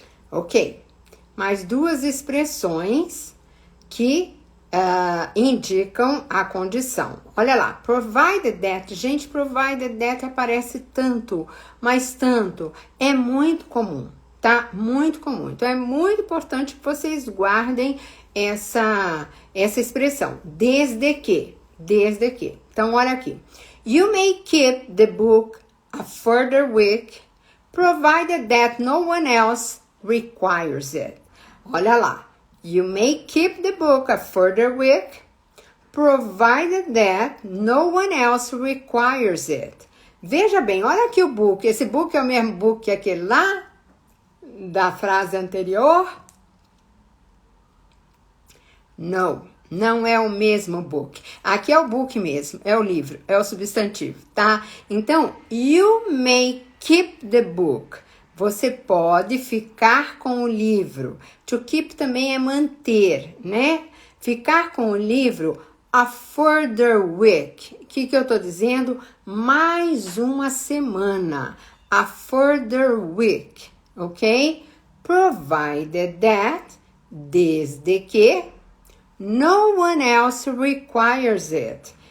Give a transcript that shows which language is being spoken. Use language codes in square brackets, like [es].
[pt] Ok, mais duas expressões que indicam a condição. Olha lá, provided that. Gente, provided that aparece tanto, mas tanto. É muito comum, tá? Muito comum. Então, é muito importante que vocês guardem essa expressão. Desde que. Desde que. Então, olha aqui. [en] You may keep the book a further week, provided that no one else requires it. [pt] Olha lá. [en] You may keep the book a further week, provided that no one else requires it. [pt] Veja bem, olha aqui o book. Esse book é o mesmo book que aquele lá, da frase anterior? Não, não é o mesmo book. Aqui é o book mesmo, é o livro, é o substantivo, tá? [en] Então, you may keep the book. [pt] Você pode ficar com o livro. To keep também é manter, né? Ficar com o livro [en] a further week. [pt] O que eu tô dizendo? Mais uma semana. [en] A further week, ok? Provided that, [pt] desde que, [en] no one else requires it.